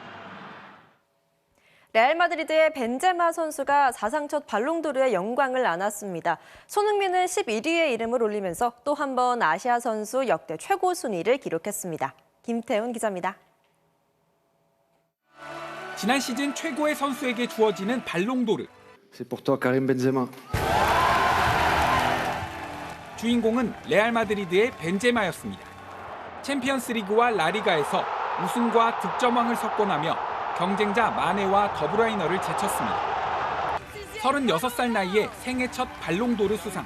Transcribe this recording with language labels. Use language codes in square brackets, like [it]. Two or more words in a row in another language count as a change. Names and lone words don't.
[ko] 레알 마드리드의 벤제마 선수가 사상 첫 발롱도르의 영광을 안았습니다. 손흥민은 11위에 이름을 올리면서 또 한 번 아시아 선수 역대 최고 순위를 기록했습니다. 김태훈 기자입니다. 지난 시즌 최고의 선수에게 주어지는 발롱도르. [fr] C'est pour toi, Karim Benzema. [ko] 주인공은 레알 마드리드의 벤제마였습니다. 챔피언스리그와 라리가에서 우승과 득점왕을 석권하며 경쟁자 마네와 더브라이너를 제쳤습니다. 36살 나이에 생애 첫 발롱도르 수상.